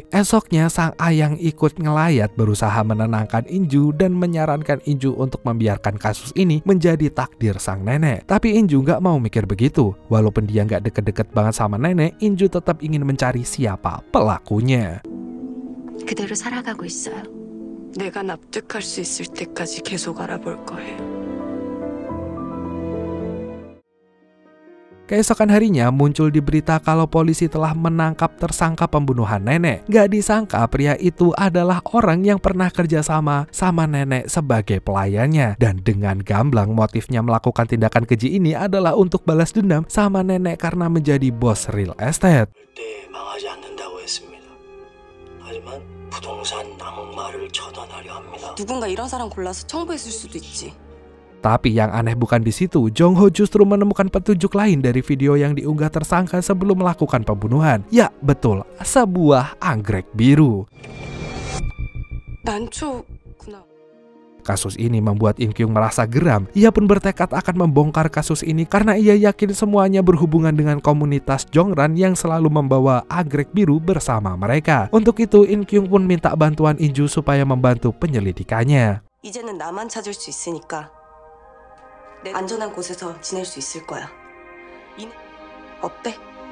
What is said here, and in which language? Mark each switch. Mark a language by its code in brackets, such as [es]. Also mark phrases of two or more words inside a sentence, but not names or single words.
[id] Esoknya Sang A yang ikut ngelayat berusaha menenangkan Inju dan menyarankan Inju untuk membiarkan kasus ini menjadi takdir sang nenek. Tapi Inju nggak mau mikir begitu. Walaupun dia nggak deket-deket banget sama nenek, Inju tetap ingin mencari siapa pelakunya. [ko] 그대로 살아가고 있어요. 내가 납득할 수 있을 때까지 계속 알아볼 거예요. [id] Keesokan harinya muncul di berita kalau polisi telah menangkap tersangka pembunuhan nenek. Gak disangka pria itu adalah orang yang pernah kerjasama sama nenek sebagai pelayannya. Dan dengan gamblang motifnya melakukan tindakan keji ini adalah untuk balas dendam sama nenek karena menjadi bos [en] real estate. [ko] 망하지 않는다고 했습니다. 하지만 부동산 악마를 처단하려 합니다. 누군가 이런 사람 골라서 청부했을 수도 있지. [id] Tapi yang aneh bukan di situ, Jong Ho justru menemukan petunjuk lain dari video yang diunggah tersangka sebelum melakukan pembunuhan. Ya, betul, sebuah anggrek biru. Kasus ini membuat In Kyung merasa geram. Ia pun bertekad akan membongkar kasus ini karena ia yakin semuanya berhubungan dengan komunitas Jeongran yang selalu membawa anggrek biru bersama mereka. Untuk itu, In Kyung pun minta bantuan Inju supaya membantu penyelidikannya. [ko] 이제는 나만 찾을 수 있으니까 안전한 곳에서 지낼 수 있을 거야. 어때?